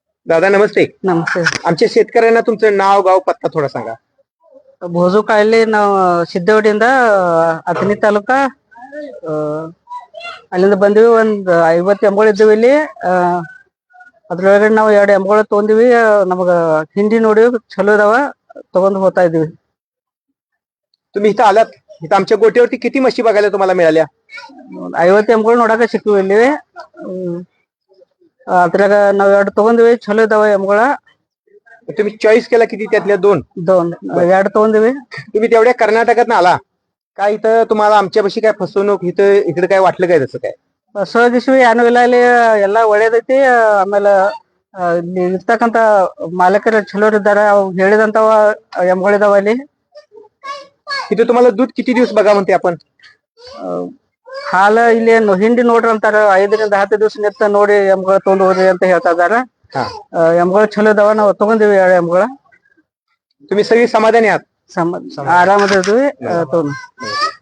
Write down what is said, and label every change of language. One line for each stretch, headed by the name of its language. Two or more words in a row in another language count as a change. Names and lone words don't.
Marathi: दादा नमस्ते. नमस्ते. आमच्या शेतकऱ्यांना तुमचं नाव गाव पत्ता थोडा सांगा.
Kannada: ಭೋಜು ಕಾಯಿಲೆ ನಾವು ಸಿದ್ದವಡಿಯಿಂದ ಅಥಣಿ ತಾಲೂಕ ಅಲ್ಲಿಂದ ಬಂದ್ವಿ. ಒಂದ್ 50 ಎಮ್ಗಳು ಇದ್ದೀವಿ ಇಲ್ಲಿ. ಅದ್ರೊಳಗಡೆ ನಾವು 2 ಎಮ್ಗಳು ತಗೊಂಡಿವಿ. ನಮಗ ಹಿಂಡಿ ನೋಡಿ ಚಲೋ ಇದಾವ, ತಗೊಂಡ್ ಹೋಗ್ತಾ ಇದೀವಿ.
Marathi: तुम्ही इथं आलात, इथं आमच्या गोट्यावरती किती म्हशी बघायला तुम्हाला मिळाल्या?
Kannada: 50 ಎಮ್ಗಳು ನೋಡಕ ಸಿಕ್ಕಿವಿ ಇಲ್ಲಿ. ಅದ್ರಾಗ ನಾವ್ 2 ತಗೊಂಡಿವಿ, ಚಲೋ ಇದಾವ ಎಮ್ಗಳ.
Marathi: तुम्ही चॉईस केला किती त्यातल्या 2?
Kannada: 2 ತಗೊಂಡಿವಿ.
Marathi: तुम्ही तेवढ्या कर्नाटकात आला काय? इथं तुम्हाला आमच्यापाशी काय फसवणूक इकडे काय वाटलं काय तसं काय?
Kannada: ಸಹಜಿಸಿ ಏನೂ ಇಲ್ಲ, ಇಲ್ಲಿ ಎಲ್ಲ ಒಳ್ಳೇದೈತಿ. ಆಮೇಲೆ ಇಲ್ಲಿ ಇರ್ತಕ್ಕಂತ ಮಾಲಕರ ಚಲೋರ್ ಇದ್ದಾರೆ, ಅವ್ ಹೇಳಿದಂತವ ಎಮ್ಗಳಿದಾವ ಅಲ್ಲಿ.
Marathi: इथं तुम्हाला दूध किती दिवस बघा म्हणते आपण?
Kannada: ಹಾಲ ಇಲ್ಲಿ ಹಿಂಡಿ ನೋಡ್ರಿ ಅಂತಾರ. 5ರಿಂದ 10 ದಿವಸ ನಿತ್ತ ನೋಡಿ ಎಮ್ಗಳು ತಗೊಂಡ್ ಹೋಗ್ರಿ ಅಂತ ಹೇಳ್ತಾ ಇದಾರ. ಎಮ್ಗಳು ಚಲೋ ಇದಾವ, ನಾವು ತಗೊಂಡಿವಿ 2 ಎಮ್ಗಳ.
Marathi: तुम्ही सगळी समाधानी आहात?
Kannada: ಆರಾಮದಿದ್ವಿ. ತಗೊಂಡ್